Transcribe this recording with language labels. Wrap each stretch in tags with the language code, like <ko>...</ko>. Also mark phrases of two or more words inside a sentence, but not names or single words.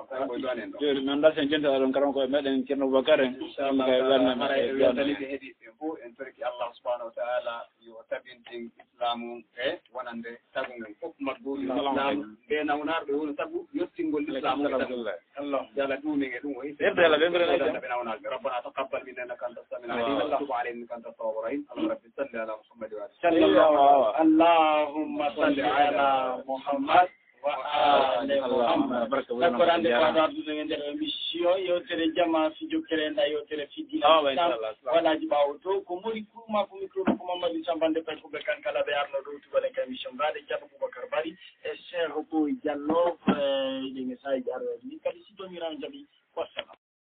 <ff>joni min dal sen jenta ɗon karan koye meɗen ceerno Boubacar en inchallah weltaniɓe heeɗiɓe fof en torki Allah</ff> <ar>سبحانه وتعالى</ar> <ff>yo tabintin islamu e wonande sagu ngen fof maggoji islam ɓe nawnarɓe woni sagu yettingol l'islam Allah jala ɗumin e ɗum o ɓe nawnarɓe</ff> <ar>ربنا تقبل منا إنك أنت السميع العليم وتب علينا إنك أنت التواب الرحيم الله ربي صل على محمد و صلى الله اللهم صل على محمد D'accord,</ar> <ff>nder émission yewtere jama fi jokkere nda yewtere fiddina waɗaji ɓawo to ko mori kurma ko micro ɗo ko Mamadou Sambande pay ko ɓe kankala ɓe arno ɗo tubaɗen ka émission mbaɗe Ceerno Boubacar Bari e Cheikh Boye Diallo ɗe saji aroji kadi si tomirano jaaɓi wassalam</ff>